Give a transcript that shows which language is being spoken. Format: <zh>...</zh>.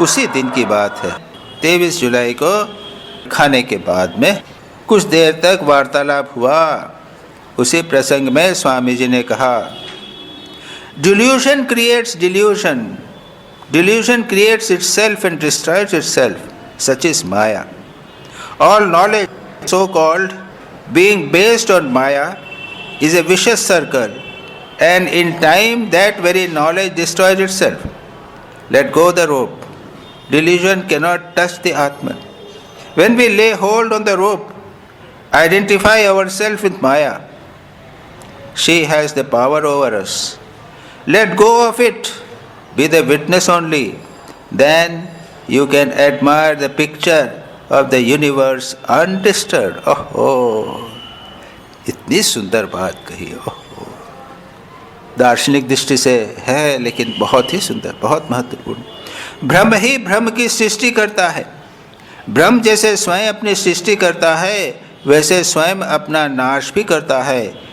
<hi>उसी दिन की बात है, 23 जुलाई को खाने के बाद में कुछ देर तक वार्तालाप हुआ। उसी प्रसंग में स्वामी जी ने कहा,</hi> <en>Delusion creates delusion, delusion creates itself and destroys itself, such is Maya. All knowledge so called being based on Maya is a vicious circle, and in time that very knowledge destroys itself. Let go the rope. Delusion cannot touch the Atman. When we lay hold on the rope, identify ourselves with Maya. She has the power over us. Let go of it. Be the witness only. Then you can admire the picture of the universe undisturbed.</en> <hi>ओहो, इतनी सुंदर बात कही। ओहो, दार्शनिक दृष्टि से है लेकिन बहुत ही सुंदर, बहुत महत्वपूर्ण। ब्रह्म ही ब्रह्म की सृष्टि करता है। ब्रह्म जैसे स्वयं अपनी सृष्टि करता है वैसे स्वयं अपना नाश भी करता है।</hi>